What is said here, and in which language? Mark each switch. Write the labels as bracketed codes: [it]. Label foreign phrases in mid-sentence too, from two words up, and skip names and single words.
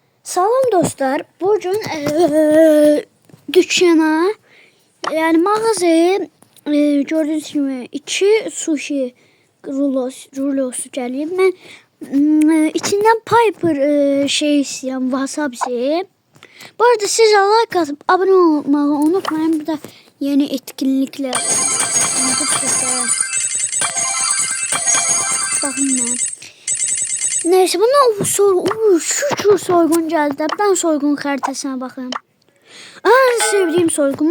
[tr] Salam dostlar. Bugün dükkana yani mağazaya gördüğünüz gibi 2 sushi rulosu gəlir. [az] Mən içindən Piper şey istəyirəm, wasabi. [tr] Bu arada siz like atıp abone olmayı unutmayın. Bir de yeni etkinlikler. Bakın ben. Neyse bundan şu soygun geldi. Ben soygun haritasına bakayım. En sevdiğim soygun.